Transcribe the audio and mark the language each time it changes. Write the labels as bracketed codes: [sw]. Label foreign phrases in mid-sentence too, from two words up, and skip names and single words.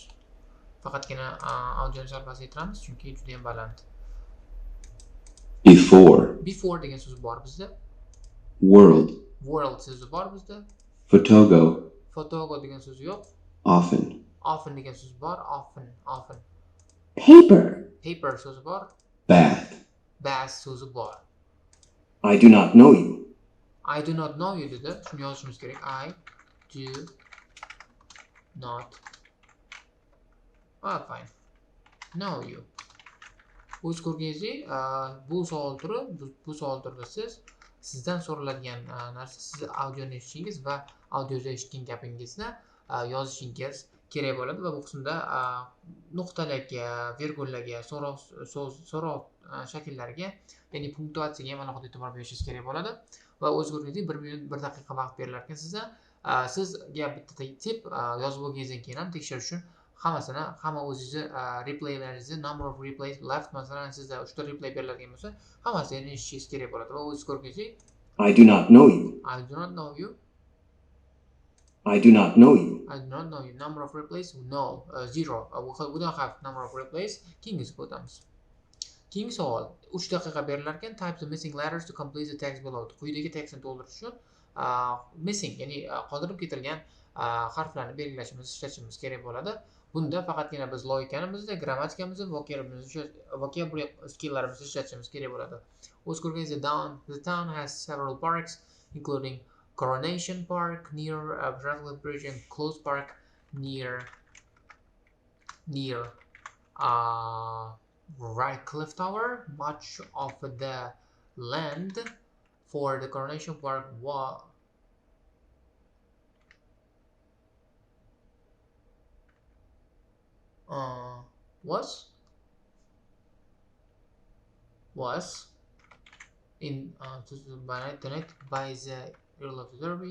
[uz] Faqatgina audioni sal pasaytiramiz chunki juda ham baland. Before degan so'z bor bizda. World so'zi bor bizda. Fotogo degan so'z yo'q. Often degan so'z bor. Often. Paper so'zi bor. Bath so'zi bor. [en] I do not know you [uz] dedi. Shuni yozishimiz kerak. [en] I do not fine. Know you. [uz] O'z ko'rganingizdek, bu savol turida sizdan so'raladigan narsa siz audioni eshitishingiz va audioda eshitgan gapingizni yozishingiz kerak bo'ladi va bu qismda nuqtalarga, virgullarga, so'roq shakllariga, ya'ni punktuatsiyaga ham alohida e'tibor berishingiz kerak bo'ladi. Va o'z ko'rganingizdek 1 minut 1 daqiqa vaqt berilar ekan sizga bitta tip yozib bo'lganingizdan keyin ham tekshirish uchun hamma o'zingizni replaylaringizni [en] number of replays left, [uz] masalan sizda 3 ta replay beriladigan bo'lsa, hammasini eshitishingiz kerak bo'ladi. Va o'z ko'rganingizdek [en] I do not know you number of replays no, 0. We don't have number of replays. [uz] Keyingisiga o'tamiz. Keyingi savol 3 daqiqa berilar ekan. [en] Type the missing letters to complete the text below. [uz] Quyidagi tekstni to'ldirish uchun missing, ya'ni qoldirib ketilgan harflarni belgilashimiz, ishlatishimiz kerak bo'ladi. Bunda faqatgina biz logikamizni, grammatikamizni, vocabulary skilllarimizni ishlatishimiz kerak bo'ladi. O'z ko'rganingizdek, [en] the town has several parks including Coronation Park near Bradley Bridge and Close Park near Cliff Tower. Much of the land for the Coronation Park was in donated by the Earl of Derby.